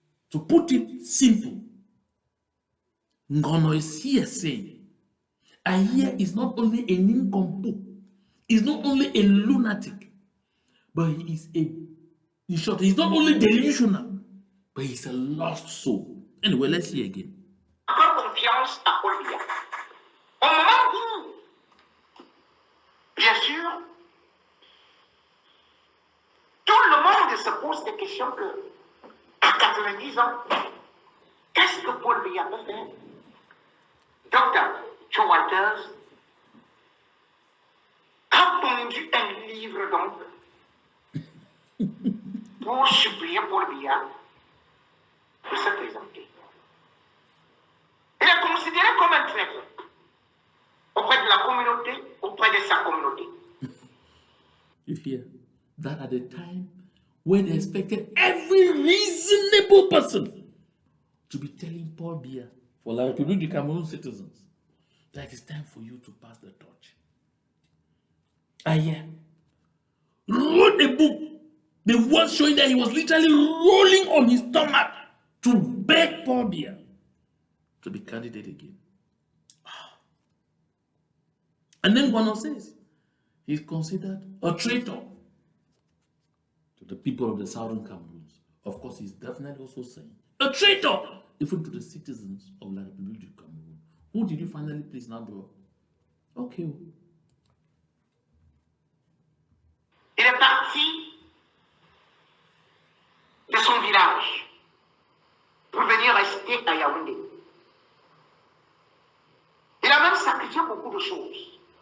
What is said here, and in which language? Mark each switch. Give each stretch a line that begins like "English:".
English: To put it simple, Ngono is here saying Ayeah is not only a nincompoop, is not only a lunatic, but he is in short, he's not only delusional, but he's a lost soul. Anyway, let's see again.
French: Encore confiance à Paul Biya. Au moment où, bien sûr, tout le monde se pose des questions que, à 90 ans, qu'est-ce que Paul Biya peut faire? Docteur Cho Waters a pondu un livre donc pour supplier Paul Biya de se présenter. Il est considéré comme un traître auprès de la communauté, auprès de sa communauté.
English: You hear that at the time when they expected every reasonable person to be telling Paul Bia for La République du Cameroon citizens that it is time for you to pass the torch. Ayeah wrote a book, the one showing that he was literally rolling on his stomach to beg Paul Bia to be candidate again. And then Ngono says he's considered a traitor to the people of the southern Cameroons. Of course, he's definitely also saying a traitor even to the citizens of La République du Cameroun. Who did you finally please now, bro? Okay.
French: Il est parti de son village pour venir rester à Yaoundé. Il a même sacrifié beaucoup de choses.